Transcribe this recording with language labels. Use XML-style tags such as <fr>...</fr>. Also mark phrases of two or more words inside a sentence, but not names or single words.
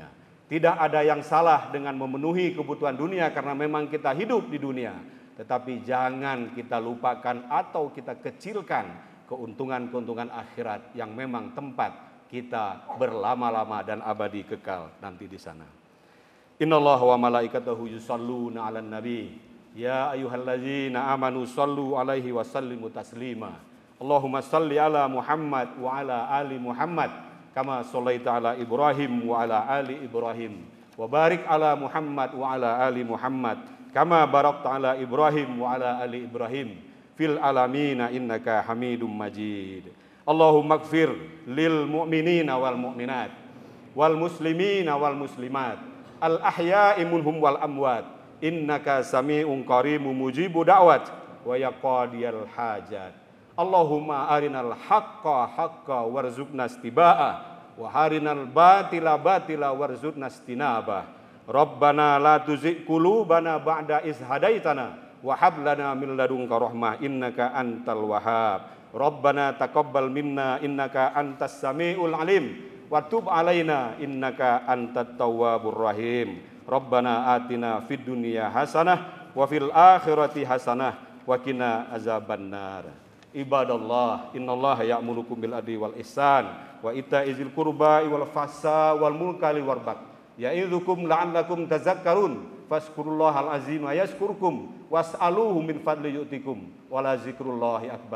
<id>Tidak ada yang salah dengan memenuhi kebutuhan dunia karena memang kita hidup di dunia. Tetapi jangan kita lupakan atau kita kecilkan keuntungan-keuntungan akhirat yang memang tempat kita berlama-lama dan abadi kekal nanti di sana.</id> <ar>إن الله وملائكته يصلون على النبي يا أيها الذين آمنوا صلوا عليه وسلموا تسليما. اللهم صل على محمد وعلى آل محمد كما صليت على إبراهيم وعلى آل إبراهيم وبارك على محمد وعلى آل محمد كما باركت على إبراهيم وعلى آل إبراهيم في العالمين إنك حميد مجيد. اللهم اغفر للمؤمنين والمؤمنات والمسلمين والمسلمات الأحياء منهم والأموات إنك سميع قريب مجيب الدعوات ويا قاضي الحاجات. اللهم أرنا الحق حقا وارزقنا اتباعه وأرنا الباطل باطلا وارزقنا اجتنابه. ربنا لا تزغ قلوبنا بعد إذ هديتنا وهب لنا من لدنك رحمة إنك أنت الوهاب. ربنا تقبل منا إنك أنت السميع العليم وتب علينا إنك أنت التواب الرحيم. ربنا آتنا في الدنيا حسنة وفي الآخرة حسنة وقنا عذاب النار. عباد الله، إن الله يأمركم بالعدل والإحسان وإيتاء ذي القربى والفحشاء والمنكر والبغي يعظكم لعلكم تذكرون فاذكروا الله العظيم يذكركم واسألوه من فضله يعطكم ولذكر الله أكبر.</ar>